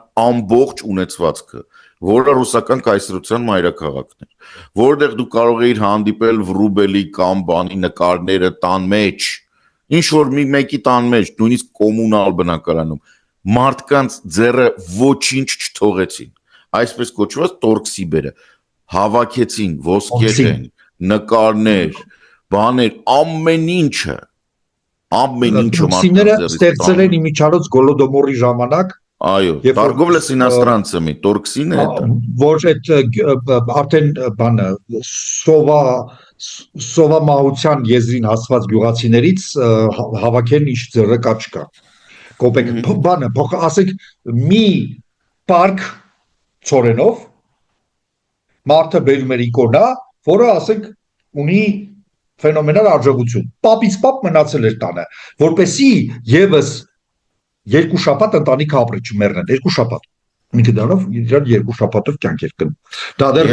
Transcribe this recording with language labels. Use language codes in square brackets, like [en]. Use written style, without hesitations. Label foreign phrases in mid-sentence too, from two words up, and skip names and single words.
[hy] ամբողջ ունեցվածքը, որը ռուսական կայսրության մայրաքաղաքն էր, որտեղ դու կարող էիր հանդիպել Վրուբելի կամ բանի նկարները տան մեջ, ինչ որ մեկի տան մեջ, նույնիսկ կոմունալ բնակարանում մարդկանց ձեռը ոչինչ չթողեցին, այսպես կոչված տորքսիբերը, հավաքեցին ոսկեհեն, նկարներ, բաներ, ամեն ինչը Տորքսիները ստեղծել են իմիջիայլոց Գոլոդոմորի ժամանակ, այո, [ru] торговля с иностранцами, [hy] տորքսինը որ այդ արդեն բանը սովամահության եզրին հասված գյուղացիներից հավաքեն ինչ ձեռը կա չկա Կոպեկ բանը, ասենք մի պարկ ծորենով մարդը բերում էր իկոնա, որը ասենք ունի ֆենոմենալ արժողություն։ Պապից պապ մնացել էր տանը, որպեսզի եւս 2 շաբաթ ընտանիքը ապրի չմեռնեն, 2 շաբաթ։ Ինքը դարով իրար երկու շաբաթով կյանք էր գնում։ Դա դեռ